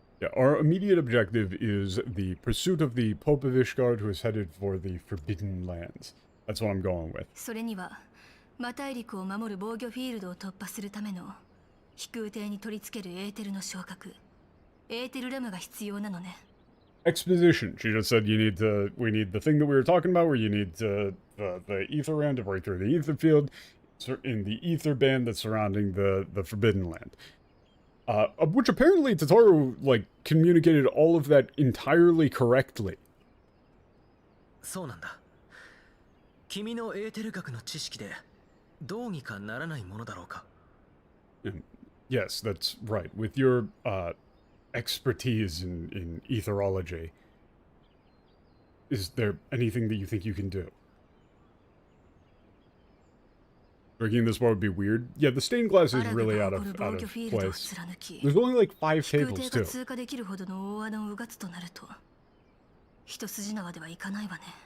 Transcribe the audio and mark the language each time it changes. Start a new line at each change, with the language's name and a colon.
English: Yeah, our immediate objective is the pursuit of the Pope of Ishgard, who is headed for the Forbidden Lands. That's what I'm going with.
Japanese: それには魔大陸を守る防御フィールドを突破するための飛空艇に取り付けるエーテルの昇格、エーテルラムが必要なのね。
English: Exposition. She just said we need the thing that we were talking about, where you need the ether ram to break through the ether field in the ether band that's surrounding the Forbidden Land. Which apparently Totaro, communicated all of that entirely correctly.
Japanese: そうなんだ。君のエーテル学の知識でどうにかならないものだろうか。
English: Yes, that's right. With your expertise in etherology, is there anything that you think you can do? Drinking this bar would be weird. Yeah, the stained glass is really out of place. There's only 5 tables too.
Japanese: 通過できるほどの大穴をうがつとなると、一筋縄ではいかないわね。